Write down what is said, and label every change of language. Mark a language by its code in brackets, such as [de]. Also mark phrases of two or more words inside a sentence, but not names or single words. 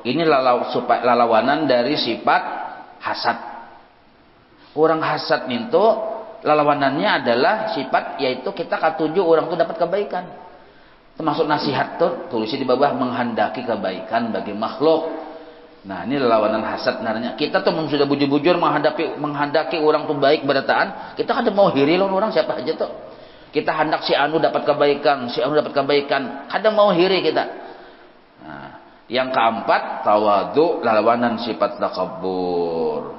[bjn] Ini lalawanan dari sifat hasad. Orang hasad itu lalawanannya adalah sifat yaitu kita katuju orang itu dapat kebaikan. Termasuk nasihat tuh tulisnya di bawah menghendaki kebaikan bagi makhluk. Nah, ini lawanan hasad sebenarnya. Kita tuh sudah bujur-bujur menghendaki orang tuh baik berataan, kita kada mau hiri lawan orang siapa aja tuh. Kita hendak si anu dapat kebaikan, si anu dapat kebaikan, kada mau hiri kita. Nah, yang keempat tawadu, lawanan sifat takabbur.